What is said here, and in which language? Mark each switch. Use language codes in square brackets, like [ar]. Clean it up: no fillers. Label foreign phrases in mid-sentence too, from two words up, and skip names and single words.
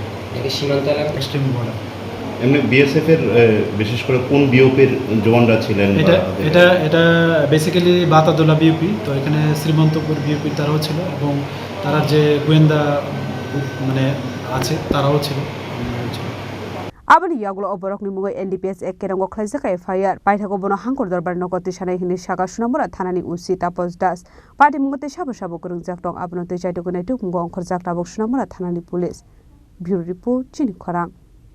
[bn] সীমান্ত এলাকা [en] extreme border [bn] এমনি বিএসএফ এর বিশেষ করে কোন বিওপির জওয়ানরা ছিলেন এটা বেসিক্যালি বাতাদোলা বিওপি তো এখানে শ্রীমন্তপুর বিওপির তারাও ছিল এবং তারা যে গোয়েন্দা মানে আছে তারাও ছিল [trp] Abani yagulo oborokni mungoi NDPS Ekerongo Klaisaka FIR Baithago bono hangkor darbar nogoti sanai hini shaka Shunamura Thanani usi Tapos Das Party mungote shabo kurungjak dong abonote jaitogone tuk mungo ongkhor jaklabok Shunamura Thanani police Bureau Report Chini Khorang